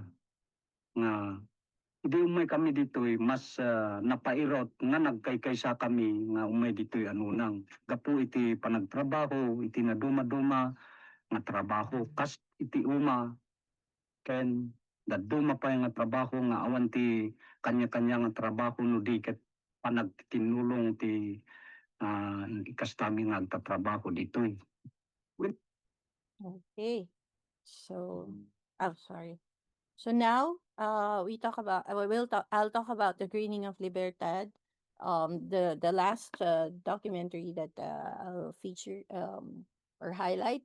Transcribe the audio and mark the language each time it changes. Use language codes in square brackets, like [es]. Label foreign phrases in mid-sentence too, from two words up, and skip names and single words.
[ilo] nga idi umay kami ditoy mas napairot nga nagkaykaysa kami nga umay ditoy anunang gapu iti panagtrabaho iti naduma-duma nga trabaho kas iti uma ken daduma pa nga trabaho nga awan ti kanya-kanya nga trabaho no di ket panagtinulong ti ikastami nga agtatrabaho ditoy. [en] Okay. So, oh, sorry. So now, we talk about, I'll talk about the greening of Libertad, the last documentary that I'll feature or highlight.